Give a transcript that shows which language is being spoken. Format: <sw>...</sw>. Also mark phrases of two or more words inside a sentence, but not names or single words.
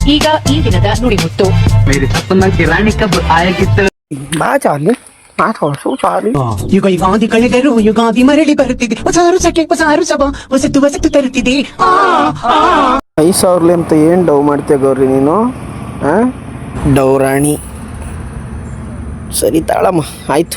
<kn>ಈಗ ಈ ದಿನದ ನುಡಿಮುತ್ತು.</kn> <hi>मेरे सपना की रानी कब आएगी तो</hi> <kn>ಬಾ ಚಾರ್ಲಿ ಮಾತಾಡ್ಸು ಚಾರ್ಲಿ. ಯುಗ ಯುಗಾದಿ ಕಳೆದರು ಯುಗಾದಿ ಮರಳಿ ಬರುತ್ತಿದೆ ಹೊಸ ವರ್ಷಕ್ಕೆ ಹೊಸ ಹರುಷವ ಹೊಸತು ತರುತ್ತಿದೆ. 5,000 ಅಂತ ಏನು ಡವ್ ಮಾಡ್ತೀಯ ಗೌರಿ ನೀನು? ಡವ್ ರಾಣಿ ಸರಿ ತಾಳಮ್ಮ ಆಯಿತು.</kn>